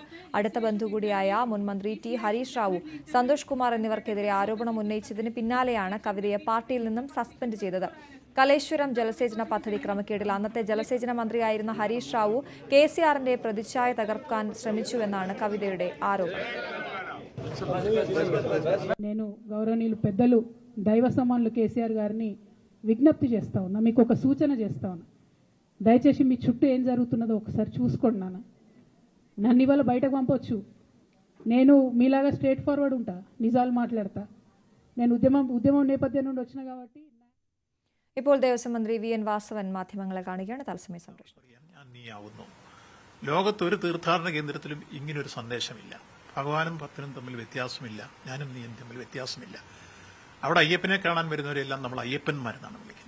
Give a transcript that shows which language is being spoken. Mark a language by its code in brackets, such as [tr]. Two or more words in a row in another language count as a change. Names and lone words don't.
[ml] അടുത്ത ബന്ധു കൂടിയായ മുൻമന്ത്രി T ഹരീഷ് റാവു, സന്തോഷ് കുമാർ എന്നിവർക്കെതിരെ ആരോപണം ഉന്നയിച്ചതിന് പിന്നാലെയാണ് കവിതയെ പാർട്ടിയിൽ നിന്നും സസ്പെൻഡ് ചെയ്തത്. കലേശ്വരം ജലസേചന പദ്ധതി ക്രമക്കേടിൽ അന്നത്തെ ജലസേചന മന്ത്രിയായിരുന്ന ഹരീഷ് റാവു KCRന്റെ പ്രതിച്ഛായ തകർക്കാൻ ശ്രമിച്ചുവെന്നാണ് കവിതയുടെ ആരോപണം. [te] నేను గౌరవనీయులు పెద్దలు దైవ సమానులు కేసీఆర్ గారిని విజ్ఞప్తి చేస్తా ఉన్నా, మీకు ఒక సూచన చేస్తా ఉన్నా. దయచేసి మీ చుట్టూ ఏం జరుగుతున్నదో ఒకసారి చూసుకోండి. నన్ను ఇవాళ బయటకు పంపొచ్చు, నేను మీలాగా [en] straight forward [te] ఉంటా, నిజాలు మాట్లాడతా. నేను ఉద్యమం నేపథ్యం నుండి వచ్చిన కాబట్టి. [ml] ഇപ്പോൾ ദേവസ്വം മന്ത്രി VN വാസവൻ മാധ്യമങ്ങളെ കാണുകയാണ്. തത്സമയ സംപ്രേഷണം. ലോകത്തൊരു തീർത്ഥാടന കേന്ദ്രത്തിലും ഇങ്ങനൊരു സന്ദേശമില്ല. ഭഗവാനും ഭക്തനും തമ്മിൽ വ്യത്യാസമില്ല, ഞാനും നീയും തമ്മിൽ വ്യത്യാസമില്ല. അവിടെ അയ്യപ്പനെ കാണാൻ വരുന്നവരെല്ലാം നമ്മൾ അയ്യപ്പന്മാരെന്നാണ് വിളിക്കുന്നത്.